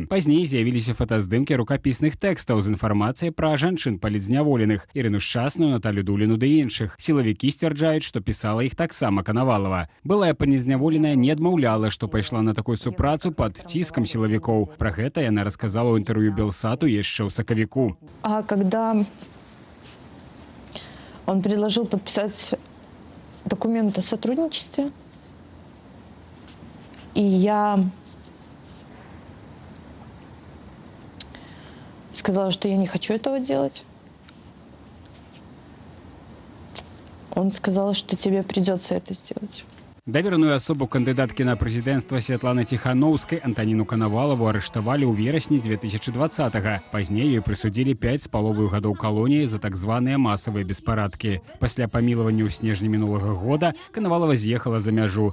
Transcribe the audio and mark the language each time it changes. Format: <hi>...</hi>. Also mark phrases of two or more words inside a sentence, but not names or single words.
<be>Пазней з'явіліся фотаздымкі рукапісных тэкстаў з інфармацыяй пра жанчын палітзняволеных, Ірыну Шчасную, Наталю Дуліну ды іншых. Сілавікі сцвярджаюць, што пісала іх таксама Канавалава. Былая палітзняволеная не адмаўляла, што пайшла на такую супрацу пад ціскам сілавікоў. Пра гэта яна рассказала ў інтэрв'ю Белсату яшчэ ў сакавіку.</be> <ru>А когда он предложил подписать документ о сотрудничестве, и я сказала, что я не хочу этого делать, он сказал, что тебе придется это сделать.</ru> <be>Давераную асобу кандыдаткі на прэзідэнцтва Святланы Ціханаўскай Антаніну Канавалаву арыштавалі ў верасні 2020-го. Пазней ёй прысудзілі 5,5 гадоў калоніі за так званыя масавыя беспарадкі. Пасля памілавання ў снежні мінулага года Канавалава з'ехала за мяжу.</be>